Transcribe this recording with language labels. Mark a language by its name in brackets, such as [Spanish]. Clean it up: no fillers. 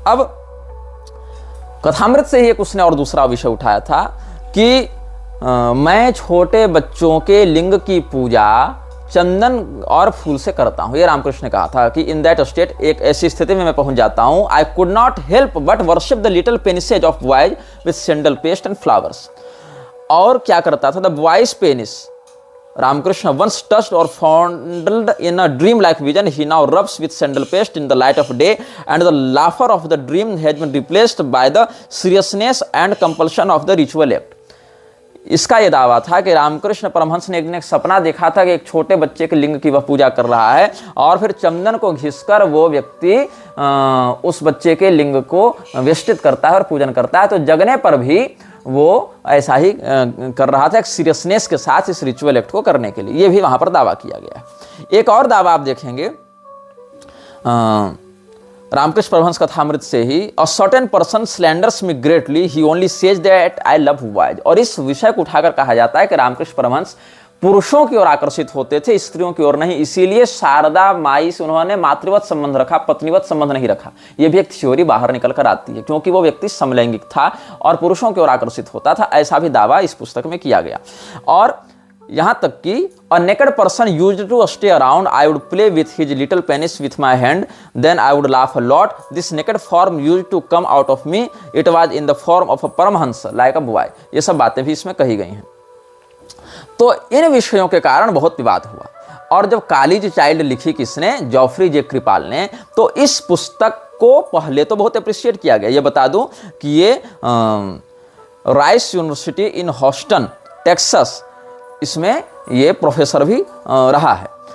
[Hindi] अब कथामृत से ही एक उसने और दूसरा विषय उठाया था कि मैं छोटे बच्चों के लिंग की पूजा चंदन और फूल से करता हूं। ये रामकृष्ण ने कहा था कि [English] in that state, [Hindi] एक ऐसी स्थिति में मैं पहुंच जाता हूं, [English] I could not help but worship the little penises of boys with sandal paste and flowers. [Hindi] और क्या करता था, [English] The boy's penis Ramakrishna once touched और fondled in a dream like vision, he now rubs with sandal paste in the light of day, and the laughter of the dream has been replaced by the seriousness and compulsion of the ritual act। [Hindi] इसका यह दावा था कि रामकृष्ण परमहंस ने एक दिन एक सपना देखा था कि एक छोटे बच्चे के लिंग की वह पूजा कर रहा है और फिर चंदन को घिसकर वो व्यक्ति उस बच्चे के लिंग को वेष्टित करता है और पूजन करता है। तो जगने पर भी वो ऐसा ही कर रहा था, एक सीरियसनेस के साथ इस रिचुअल एक्ट को करने के लिए। ये भी वहां पर दावा किया गया है। एक और दावा आप देखेंगे रामकृष्ण परमहंस कथामृत से ही, [English] A certain person slanders me greatly, he only says that I love boys. [Hindi] और इस विषय को उठाकर कहा जाता है कि रामकृष्ण परमहंस पुरुषों की ओर आकर्षित होते थे, स्त्रियों की ओर नहीं। इसीलिए शारदा माई से उन्होंने मातृवत संबंध रखा, पत्नीवत संबंध नहीं रखा। यह भी एक थ्योरी बाहर निकल कर आती है, क्योंकि वो व्यक्ति समलैंगिक था और पुरुषों की ओर आकर्षित होता था। ऐसा भी दावा इस पुस्तक में किया गया। और यहां तक कि [English] a naked person used to stay around, I would play with his little penis with my hand, then I would laugh a lot. This naked form used to come out of me, it was in the form of a paramahansa like a boy। [Hindi] ये सब बातें भी इसमें कही गई हैं। तो इन विषयों के कारण बहुत विवाद हुआ। और जब कालीज चाइल्ड लिखी किसने, जेफरी जे क्रिपाल ने, तो इस पुस्तक को पहले तो बहुत अप्रिशिएट किया गया। ये बता दूं कि ये राइस यूनिवर्सिटी इन हॉस्टन टेक्सास, इसमें ये प्रोफेसर भी रहा है।